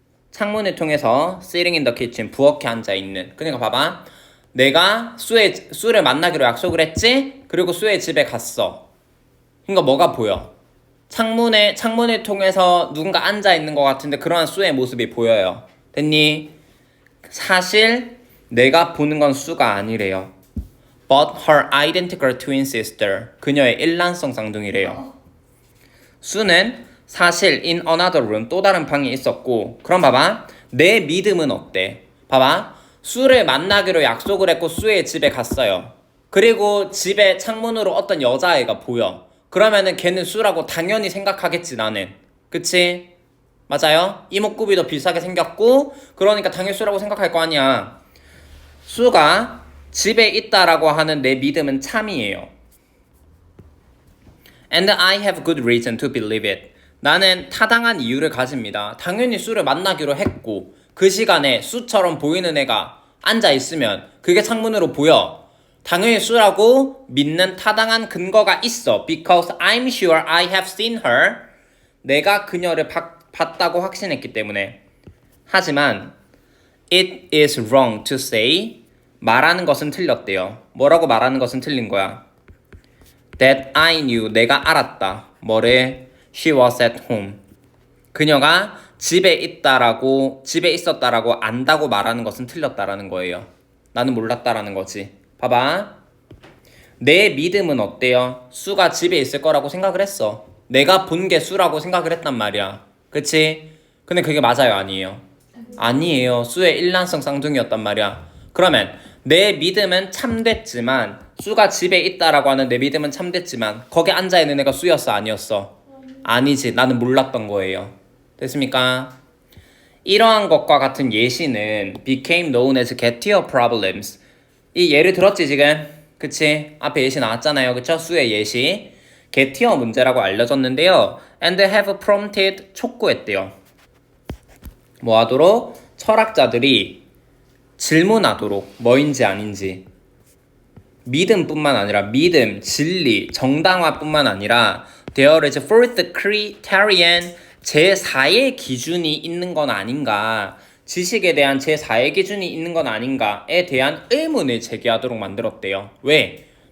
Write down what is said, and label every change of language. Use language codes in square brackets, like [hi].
[ko] 창문을 통해서 [en] sitting in the kitchen. [ko] 부엌에 앉아있는. 그러니까 봐봐. 내가 수를 만나기로 약속을 했지? 그리고 수의 집에 갔어. 그러니까 뭐가 보여? 창문을 통해서 누군가 앉아있는 것 같은데 그러한 수의 모습이 보여요. 됐니? 사실 내가 보는 건 수가 아니래요. [en] But her identical twin sister. [ko] 그녀의 일란성 쌍둥이래요. 수는 사실 [en] in another room, [ko] 또 다른 방에 있었고, 그럼 봐봐. 내 믿음은 어때? 봐봐. 수를 만나기로 약속을 했고 수의 집에 갔어요. 그리고 집에 창문으로 어떤 여자애가 보여. 그러면은 걔는 수라고 당연히 생각하겠지, 나는. 그치? 맞아요? 이목구비도 비슷하게 생겼고, 그러니까 당연히 수라고 생각할 거 아니야. 수가 집에 있다라고 하는 내 믿음은 참이에요. [en] And I have good reason to believe it. [ko] 나는 타당한 이유를 가집니다. 당연히 수를 만나기로 했고 그 시간에 수처럼 보이는 애가 앉아있으면 그게 창문으로 보여. 당연히 수라고 믿는 타당한 근거가 있어. [en] Because I'm sure I have seen her. [ko] 내가 그녀를 봤다고 확신했기 때문에. 하지만 [en] It is wrong to say. [ko] 말하는 것은 틀렸대요. 뭐라고 말하는 것은 틀린 거야? [en] That I knew. [ko] 내가 알았다. 뭐래? [en] She was at home. [ko] 그녀가 집에 있었다라고 안다고 말하는 것은 틀렸다라는 거예요. 나는 몰랐다라는 거지. 봐봐. 내 믿음은 어때요? 수가 집에 있을 거라고 생각을 했어. 내가 본 게 수라고 생각을 했단 말이야. 그치? 근데 그게 맞아요, 아니에요? 아니에요. 수의 일란성 쌍둥이였단 말이야. 그러면 내 믿음은 참됐지만, 수가 집에 있다라고 하는 내 믿음은 참됐지만 거기 앉아있는 애가 수였어, 아니었어? 아니지. 나는 몰랐던 거예요. 됐습니까? 이러한 것과 같은 예시는 [en] became known as Gettier problems. [ko] 이 예를 들었지 지금? 그치? 앞에 예시 나왔잖아요. 그쵸? 수의 예시. Gettier 문제라고 알려졌는데요. [en] And have prompted, [ko] 촉구했대요. 뭐 하도록? 철학자들이 질문하도록. 뭐인지 아닌지. 믿음뿐만 아니라 믿음, 진리, 정당화뿐만 아니라 [en] There is a fourth criterion, [ko] 제4의 기준이 있는 건 아닌가, 지식에 대한 제4의 기준이 있는 건 아닌가에 대한 의문을 제기하도록 만들었대요. 왜?